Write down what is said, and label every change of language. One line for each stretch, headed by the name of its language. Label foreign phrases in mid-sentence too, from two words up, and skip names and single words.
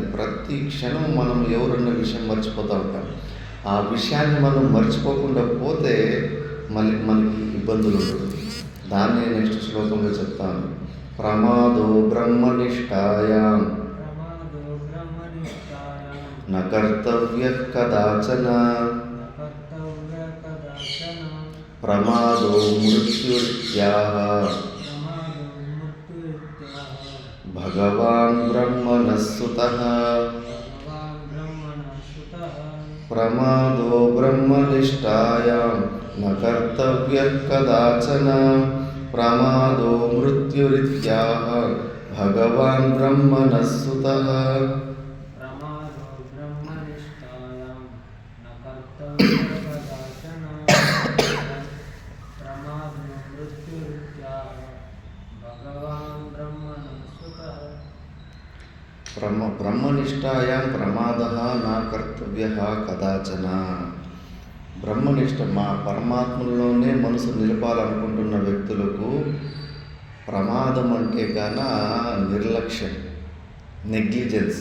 Telugu: ప్రతి క్షణం మనం ఎవరన్న విషయం మర్చిపోతూ ఉంటాం. ఆ విషయాన్ని మనం మర్చిపోకుండా పోతే మళ్ళీ మనకి ఇబ్బందులు ఉంటుంది. దాన్ని నెక్స్ట్ శ్లోకంలో చెప్తాను.
Sanskrit: ప్రమాదో బ్రహ్మనిష్టాయాం న కర్తవ్యః కదాచన न कर्तव्यः कदाचन ప్రమాదో మృత్యురిత్యాహ प्रमादो मृत्युरित्याह భగవాన్ బ్రహ్మణః సుతః भगवान् ब्रह्मणः सुतः ప్రమాదో బ్రహ్మనిష్టాయాం న కర్తవ్యః కదాచన ప్రమాదో మృత్యురిత్యాహ భగవాన్ బ్రహ్మణః సుతః प्रमादो ब्रह्मनिष्ठायां न कर्तव्यः कदाचन प्रमादो मृत्युरित्याह भगवान् ब्रह्मणः सुतः బ్రహ్మనిష్టాయాం ప్రమాదః నా కర్తవ్యః కదాచన.
Telugu: బ్రహ్మనిష్ట మా పరమాత్మలోనే మనసు నిలపాలనుకుంటున్న వ్యక్తులకు ప్రమాదం అంటే గాన నిర్లక్ష్యం, నెగ్లిజెన్స్.